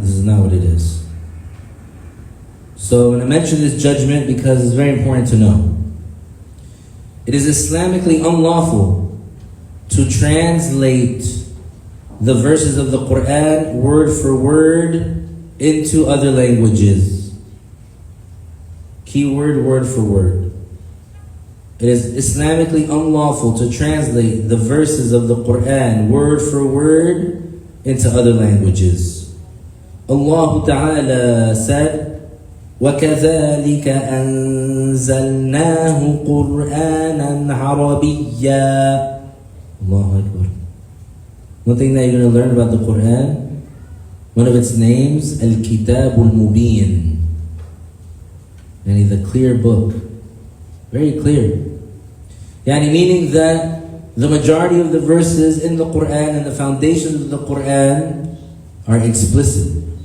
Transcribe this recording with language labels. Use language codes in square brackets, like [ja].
[en] This is not what it is. So when I mention this judgment, because it's very important to know, it is Islamically unlawful to translate the verses of the Quran word for word into other languages. Keyword, word for word. It is Islamically unlawful to translate the verses of the Quran word for word into other languages. Allah Ta'ala said, [ar] وَكَذَلِكَ أَنزَلْنَاهُ قُرْآنًا عَرَبِيًّا. Allahu Akbar. [en] One thing that you're going to learn about the Quran, one of its names, Al-Kitab Al-Mubin. Yani the clear book. Very clear. Yani meaning that the majority of the verses in the Quran and the foundations of the Quran are explicit.